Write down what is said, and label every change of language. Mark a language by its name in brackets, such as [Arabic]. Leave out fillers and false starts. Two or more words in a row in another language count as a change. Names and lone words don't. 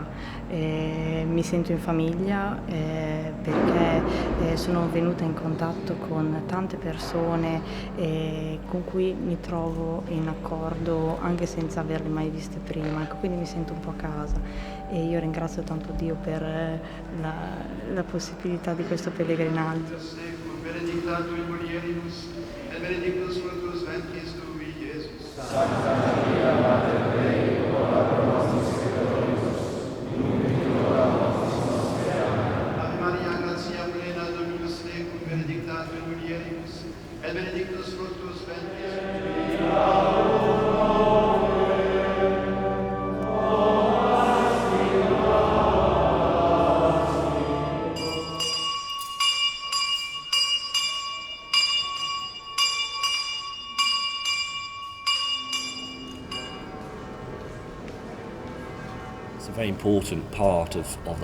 [Italian] Mi sento in famiglia perché sono venuta in contatto con tante persone con cui mi trovo in accordo anche senza averle mai viste prima, ecco, quindi mi sento un po' a casa e io ringrazio tanto Dio per la possibilità di questo pellegrinaggio. [Latin] Benedictatur in mulieribus, et benedictus fructus ventris tui, Iesus. Sancta Maria, Mater Dei, ora pro nobis peccatoribus, nunc et in hora mortis nostre. Amen. Ave Maria, gratia plena, Dominus tecum, benedictatur in mulieribus, et benedictus fructus ventris tui. [English] It's a very important part of the